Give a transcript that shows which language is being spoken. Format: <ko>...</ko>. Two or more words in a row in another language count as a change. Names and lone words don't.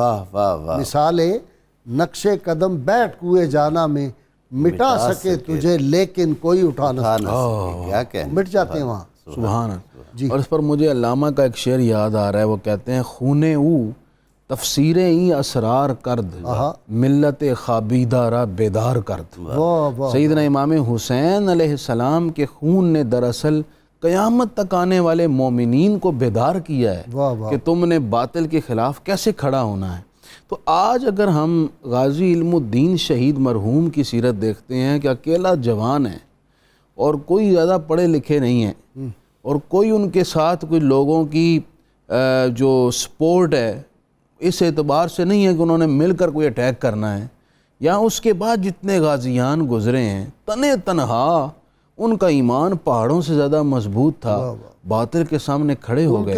<ur>واہ واہ واہ، مثال نقش قدم بیٹھ کوئے جانا میں، مٹا سکے تجھے لیکن کوئی اٹھا نہ سکے، کیا کہنا، مٹ جاتے ہیں وہاں۔ سبحان اللہ۔ اور اس پر مجھے علامہ کا ایک شعر یاد آ رہا ہے، وہ کہتے ہیں</ur> <fa>خونے او تفسیریں ای اسرار کرد ملت خوابیدہ را بیدار کرد۔</fa> <ur>سیدنا امام حسین علیہ السلام کے خون نے دراصل قیامت تک آنے والے مومنین کو بیدار کیا ہے کہ تم نے باطل کے خلاف کیسے کھڑا ہونا ہے۔ تو آج اگر ہم غازی علم الدین شہید مرحوم کی سیرت دیکھتے ہیں کہ اکیلا جوان ہے اور کوئی زیادہ پڑھے لکھے نہیں ہیں اور کوئی ان کے ساتھ کوئی لوگوں کی جو سپورٹ ہے اس اعتبار سے نہیں ہے کہ انہوں نے مل کر کوئی اٹیک کرنا ہے، یا اس کے بعد جتنے غازیان گزرے ہیں تنہا ان کا ایمان پہاڑوں سے زیادہ مضبوط تھا، باطل کے سامنے کھڑے ہو گئے،</ur>